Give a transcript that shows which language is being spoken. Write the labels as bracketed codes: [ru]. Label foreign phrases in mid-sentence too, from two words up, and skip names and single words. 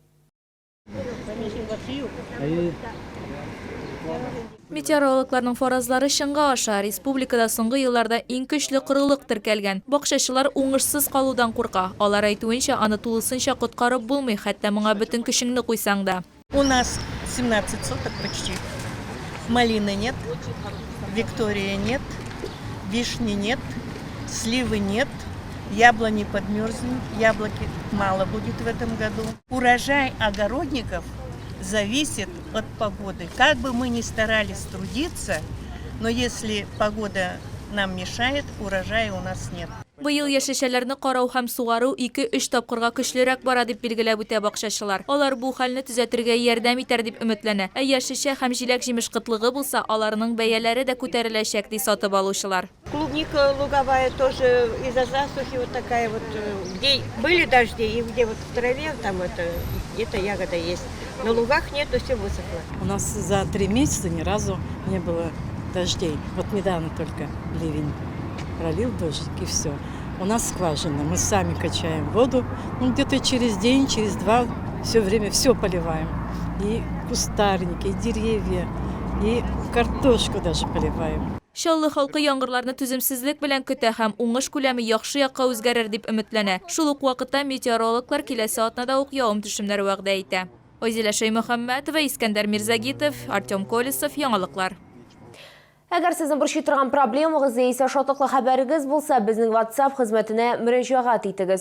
[tt] Метеорологларның фаразлары чынга аша. Республикада соңгы елларда иң көчле корылык теркәлгән. Бакчачылар уңышсыз калудан курка. Алар әйтүенчә, аны тулысынча коткарып булмый, хәтта моңа бөтен көчеңне куйсаң да. [ru] У нас 17 соток почти. Малины нет, Виктория нет, вишни нет, сливы нет, яблони подмерзнут, яблоки мало будет в этом году. Урожай огородников зависит от погоды. Как бы мы ни старались трудиться, но если погода нам мешает, урожая у нас нет. [tt] Быел яшелчәләрне карау һәм сугару 2-3 тапкырга көчлерәк бара дип билгеләп үтә бакчачылар. Алар бу хәлне төзәтергә ярдәм итәр дип өметләнә. Яшелчә һәм җиләк-җимеш кытлыгы булса, аларның бәяләре дә күтәреләчәк ди сатып алучылар. [ru] Клубника луговая тоже из-за засухи вот такая вот, где были дожди и где вот в траве там это где-то ягода есть. На лугах нету, все высохло. У нас за 3 месяца ни разу не было дождей. Вот недавно только ливень пролил дождик и все. У нас скважина, мы сами качаем воду. Ну, где-то через день, через два все время все поливаем. И кустарники, и деревья, и картошку даже поливаем. [tt] Чаллы халкы яңгырларны түземсезлек белән көтә һәм уңыш күләме яхшы якка үзгәрер дип өметләнә. Шул ук вакытта метеорологлар киләсе атнада ук явым-төшемнәр вәгъдә итә. Ойзелә Шаймөхәммәтова, Искәндәр Мирзагитов, Артем Колесов, яңалыклар. Әгәр сезнең борчый торган проблемагыз яисә шатлыклы хәбәрегез булса, безнең WhatsApp хезмәтенә мөрәҗәгать итегез.